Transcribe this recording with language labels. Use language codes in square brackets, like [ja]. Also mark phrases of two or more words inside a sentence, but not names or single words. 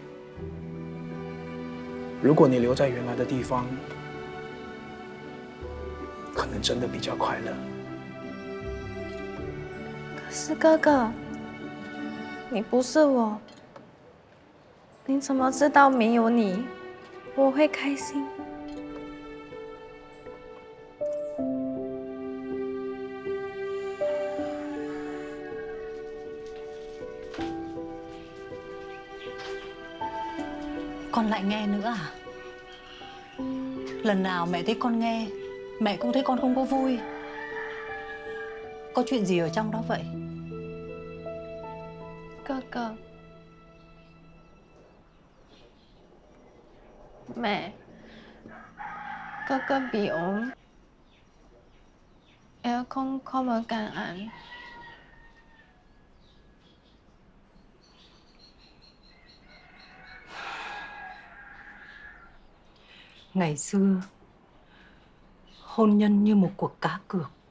[zh] 如果你留在原来的地方，可能真的比较快乐。可是哥哥，你不是我，你怎么知道没有你，我会开心？ [vi] Con lại nghe nữa à? Lần nào mẹ thấy con nghe, mẹ cũng thấy con không có vui. Có chuyện gì ở trong đó vậy? 哥哥，mẹ, 哥哥 bị ốm, em không ở cạnh anh. Ngày xưa, hôn nhân như một cuộc cá cược.